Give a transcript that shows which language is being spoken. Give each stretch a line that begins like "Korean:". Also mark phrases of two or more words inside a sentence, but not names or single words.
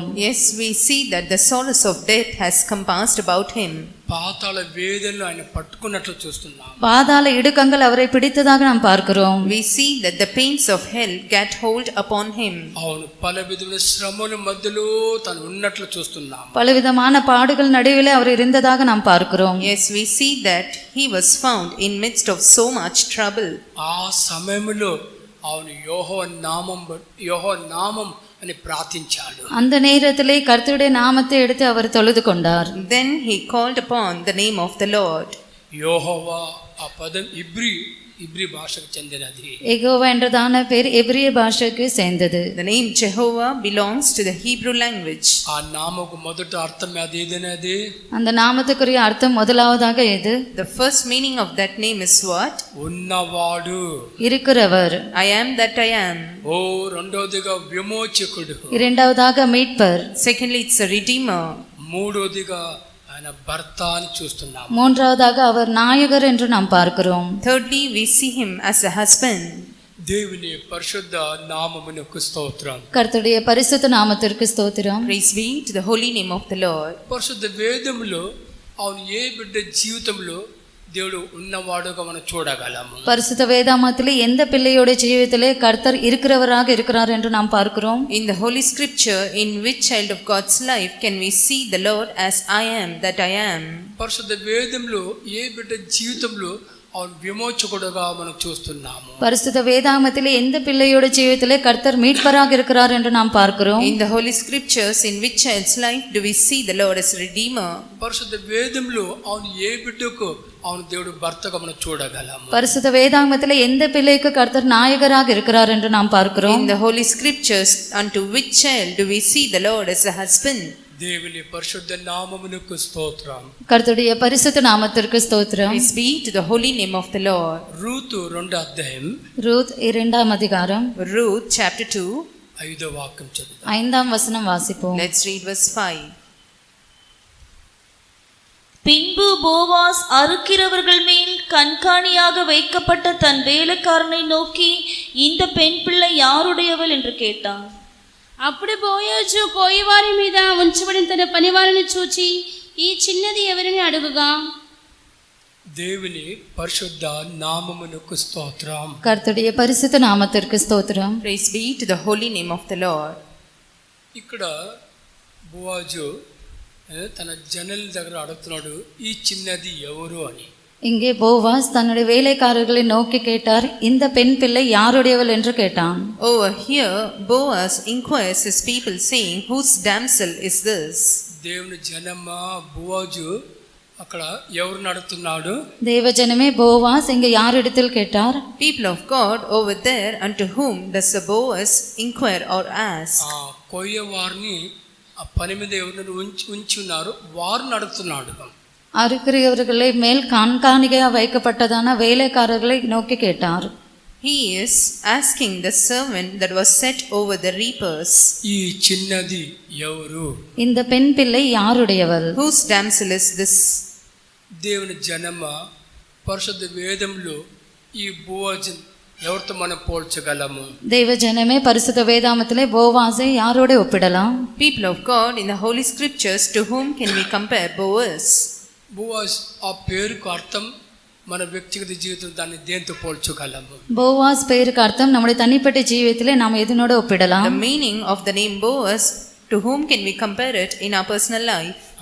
English: Yes, we see that the solace of death has compassed about him.
Telugu: పాతాళ వేదనలు ఆయన పట్టుకున్నట్లు చూస్తున్నాం.
Tamil: பாதாள இடுக்கங்கள் அவரை பிடித்ததாக நாம் பார்க்கிறோம்.
English: We see that the pains of hell get hold upon him.
Telugu: అవును పల విధమైన శ్రమల మధ్యలో తను ఉన్నట్లు చూస్తున్నాం.
Tamil: பலவிதமான பாடுகள் நடுவிலே அவர் இருந்ததாக நாம் பார்க்கிறோம்.
English: Yes, we see that he was found in midst of so much trouble.
Telugu: ఆ సమయంలో అవును యోహో నామం అని ప్రార్థించాడు.
Tamil: அந்த நேரத்திலே கர்த்தருடைய நாமத்தை எடுத்து அவர் தொழுது கொண்டார்.
English: Then he called upon the name of the Lord.
Telugu: యెహోవా ఆ పదం ఇబ్రీ ఇబ్రీ భాషకు చెందినది.
Tamil: எகோவா என்றதான பேர் எபிரிய பாஷைக்கு சேர்ந்தது.
English: The name Jehovah belongs to the Hebrew language.
Telugu: ఆ నామకు మొదటి అర్థం ఏదైనది?
Tamil: அந்த నామத்துக்குரிய అర్థం முதலாவதாக எது?
English: The first meaning of that name is what?
Telugu: ఉన్నవాడు.
Tamil: இருக்கிறவர்.
English: I am that I am.
Telugu: ఓ రెండోదిగా విమోచకుడు.
Tamil: இரண்டாவதாக மீட்பர்.
English: Secondly, it's a redeemer.
Telugu: మూడోదిగా ఆయన భర్త అని చూస్తున్నాము.
Tamil: மூன்றாவதாக அவர் நாயகர் என்று நாம் பார்க்கிறோம்.
English: Thirdly, we see him as a husband.
Telugu: దేవుని పరిశుద్ధ నామమునకు స్తోత్రం.
Tamil: கர்த்தருடைய பரிசுத்த நாமத்திற்கு ஸ்தோத்திரம்.
English: Praise be to the holy name of the Lord.
Telugu: పరిశుద్ధ వేదములో అవును ఏ బిడ్డ జీవితంలో దేవుడు ఉన్నవాడుగా మనం చూడగలము.
Tamil: பரிசுத்த வேதாமத்திலே எந்த பிள்ளையோட ஜீவிதத்திலே கர்த்தர் இருக்கிறவராக இருக்கிறார் என்று நாம் பார்க்கிறோம்.
English: In the Holy Scripture, in which child of God's life can we see the Lord as I am that I am?
Telugu: పరిశుద్ధ వేదంలో ఏ బిడ్డ జీవితంలో అవును విమోచకుడుగా మనం చూస్తున్నాము.
Tamil: பரிசுத்த வேதாமத்திலே எந்த பிள்ளையோட ஜீவிதத்திலே கர்த்தர் மீட்பராக இருக்கிறார் என்று நாம் பார்க்கிறோம்.
English: In the Holy Scriptures, in which child's life do we see the Lord as Redeemer?
Telugu: పరిశుద్ధ వేదంలో అవును ఏ బిడ్డకు అవును దేవుడు భర్తగా మనం చూడగలము.
Tamil: பரிசுத்த வேதாகமத்திலே எந்த பிள்ளைக்கு கர்த்தர் நாயகராக இருக்கிறார் என்று நாம் பார்க்கிறோம்.
English: In the Holy Scriptures, unto which child do we see the Lord as a husband?
Telugu: దేవుని పరిశుద్ధ నామమునకు స్తోత్రం.
Tamil: கர்த்தருடைய பரிசுத்த நாமத்திற்கு ஸ்தோத்திரம்.
English: Praise be to the holy name of the Lord.
Telugu: రూతు 2వ అధ్యాయం
Tamil: ரூத் 2ஆம் அதிகாரம்
English: Ruth chapter 2.
Telugu: 5వ వాక్యం చదువుదాం.
Tamil: 5ஆம் வசனம் வாசிப்போம்.
English: Let's read verse 5.
Tamil: பின்பு போவாஸ் அறுக்கிறவர்கள் மேல் கண்காணியாக வைக்கப்பட்ட தன் வேலைக்காரனை நோக்கி, இந்த பெண் பிள்ளை யாருடையவள் என்று கேட்டான்.
Telugu: అప్పుడు బోయోజు కోయివారి మీద ఉంచబడిన తన పనివారిని చూచి, ఈ చిన్నది ఎవరిని అడుగుగా. దేవుని పరిశుద్ధ నామమునకు స్తోత్రం.
Tamil: கர்த்தருடைய பரிசுத்த நாமத்திற்கு ஸ்தோத்திரம்.
English: Praise be to the holy name of the Lord.
Telugu: ఇక్కడ బోవాజు తన జనల దగ్గర అడుగుతున్నాడు, ఈ చిన్నది ఎవరు అని.
Tamil: இங்கே போவாஸ் தன்னுடைய வேலைக்காரர்களை நோக்கி கேட்டார், இந்த பெண் பிள்ளை யாருடையவள் என்று கேட்டான்.
English: Over here, Boaz inquires his people, saying, whose damsel is this?
Telugu: దేవుని జనమ బోవాజు అక్కడ ఎవరు నడుతున్నాడు?
Tamil: தேவஜனமே போவாஸ் இங்கே யாரிடத்தில் கேட்டார்?
English: People of God, over there, unto whom does the Boaz inquire or ask?
Telugu: కొయ్య వారిని ఆ పని మీద ఎవరిని ఉంచి ఉన్నారు, వారు నడుస్తున్నాడు.
Tamil: அறுக்கிறவர்களை மேல் கண்காணிகையாக வைக்கப்பட்டதான வேலைக்காரர்களை நோக்கி கேட்டார்.
English: He is asking the servant that was set over the reapers.
Telugu: ఈ చిన్నది ఎవరు?
Tamil: இந்த பெண் பிள்ளை யாருடையவள்?
English: Whose damsel is this?
Telugu: దేవుని జనమ పరిశుద్ధ వేదంలో ఈ బోవాజు ఎవరితో మనం పోల్చగలము?
Tamil: தேவஜனமே பரிசுத்த வேதாமத்திலே போவாஸை யாரோட ஒப்பிடலாம்?
English: People of God, in the Holy Scriptures, to whom can we compare Boaz?
Telugu: బోవాజ్ ఆ పేరుకు అర్థం మన వ్యక్తిగత జీవితం, దాన్ని దేంతో పోల్చగలము?
Tamil: போவாஸ் பெயருக்கு அர்த்தம் நம்முடைய தனிப்பட்ட ஜீவியத்திலே நாம் எதனோட ஒப்பிடலாம்?
English: The meaning of the name Boaz, to whom can we compare it in our personal life?